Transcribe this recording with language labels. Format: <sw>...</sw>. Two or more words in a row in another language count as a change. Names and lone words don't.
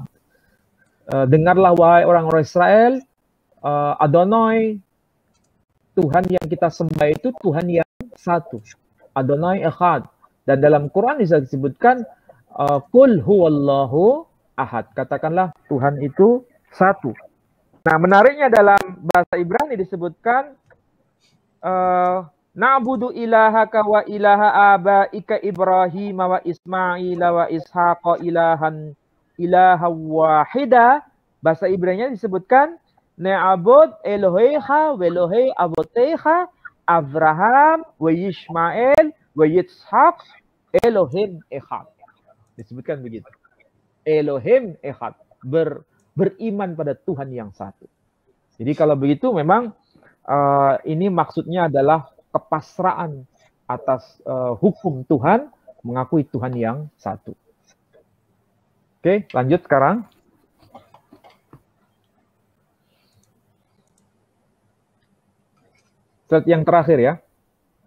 <id>Dengarlah wahai orang-orang Israel, Adonai Tuhan yang kita sembah itu Tuhan yang satu.</id> <he>אדוני אחד.</he> <id>Dan dalam Quran bisa disebutkan</id> <ar>قل هو الله أحد.</ar> <id>Katakanlah Tuhan itu satu. Nah, menariknya dalam bahasa Ibrani disebutkan</id> <ar>نعبد إلهك وإله آبائك إبراهيم وإسماعيل وإسحاق إلها واحدا.</ar> <id>Bahasa Ibraninya disebutkan</id> <he>נעבד אלוהיך ואלוהי אבותיך אברהם וישמעאל ויצחק אלוהים אחד.</he> <id>Disebutkan begitu.</id> <he>אלוהים אחד,</he> <id>beriman pada Tuhan yang satu. Jadi kalau begitu memang ini maksudnya adalah kepasrahan atas hukum Tuhan, mengakui Tuhan yang satu. Oke, lanjut sekarang. Slide yang terakhir ya.</id>